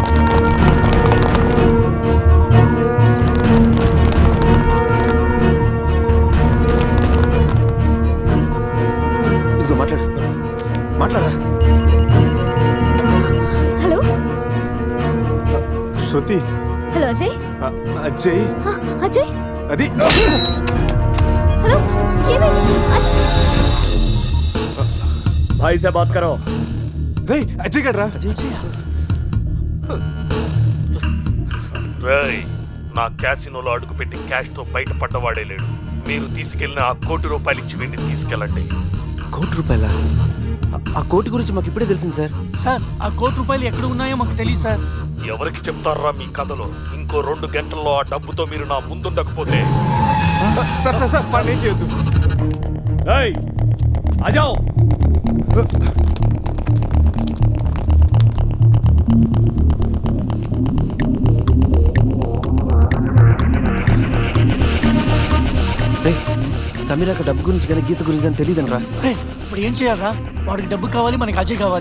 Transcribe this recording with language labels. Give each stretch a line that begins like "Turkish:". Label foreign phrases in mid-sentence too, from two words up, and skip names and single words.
Telugu: ఇదిగో మాట్లాడు, మాట్లాడరా. హలో శృతి. హలో అజయ్. అజయ్. అజయ్ అది హలో, ఏమైంది?
Hindi: भाई से बात करो।
Telugu: రేయ్, అజయ్ గడ్రా. రేయ్, నా క్యాసినోలో అడుగుపెట్టి క్యాష్ తో బయటపడ్డవాడే లేడు. మీరు తీసుకెళ్లిన ఆ ₹1,00,00,000 ఇచ్చి వీడిని తీసుకెళ్ళండి. ₹1,00,00,000? ఆ కోటి గురించి మాకు ఇప్పుడే తెలిసింది సార్. సార్, ఆ ₹1,00,00,000 ఎక్కడ ఉన్నాయో మాకు తెలియదు సార్. ఎవరికి చెప్తారా మీ కథలో? ఇంకో 2 గంటల్లో ఆ డబ్బుతో మీరు నా ముందుండకపోతే సార్ సార్ సార్, వాడిని ఏం చేయొద్దు.
Hindi: ए, आ जाओ।
Telugu: రేయ్, సమీరాక డబ్బు గురించి కానీ గీత గురించి కానీ తెలియదనరా. ఇప్పుడు ఏం చేయాలరా? వాడికి డబ్బు కావాలి, మనకి అజయ్ కావాలి.